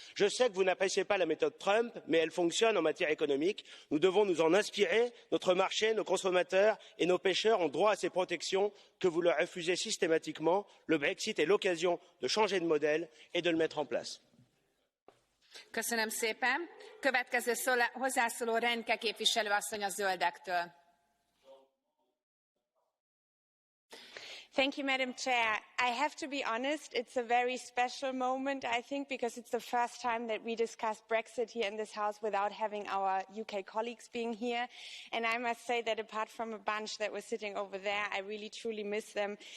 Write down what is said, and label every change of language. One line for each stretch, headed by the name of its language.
French: Je sais que vous n'appréciez pas la méthode Trump, mais elle fonctionne en matière économique. Nous devons nous en inspirer. Notre marché, nos consommateurs et nos pêcheurs ont droit à ces protections que vous leur refusez systématiquement. Le Brexit est l'occasion de changer de modèle et de le mettre en place.
Hungarian: Köszönöm szépen. Következő hozzászóló Renke képviselő asszony a Zöldektől.
English: Thank you, Madam Chair. I have to be honest, it's a very special moment, I think, because it's the first time that we discuss Brexit here in this House without having our UK colleagues being here. And I must say that apart from a bunch that was sitting over there, I really truly miss them.